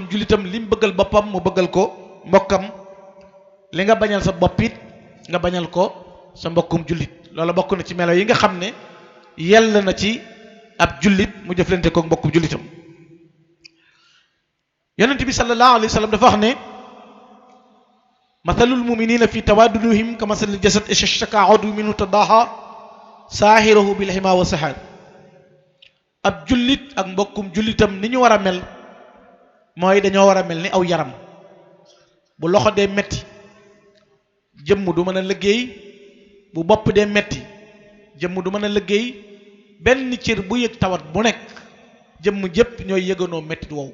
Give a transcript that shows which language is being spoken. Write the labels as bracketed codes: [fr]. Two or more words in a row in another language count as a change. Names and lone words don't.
[wo] jullitam lim bëggal boppam mu bëggal ko mbokkam li nga bañal sa bopp it nga bañal ko sa mbokkum jullit loola bokk na ci melo yi nga xam ne yell na ci ab jullit mu jëflante ko mbokkum jullitam yonent bi [ar] صلى الله عليه وسلم [wo] dafa wax ne [ar] مثل المؤمنين في توادهم كمثل الجسد اشتكى عضو منه تداعى سائره بالحمى والسهر. [wo] ab jullit ak mbokkum jullitam ni ñu war a mel mooy dañoo war a mel ni aw yaram. bu loxo dee metti jëmm du mën a liggéey, bu bopp dee metti jëmm du mën a liggéey, benn cër bu yëg tawat bu nekk jëmm jëpp ñooy yëganoo mettit wow.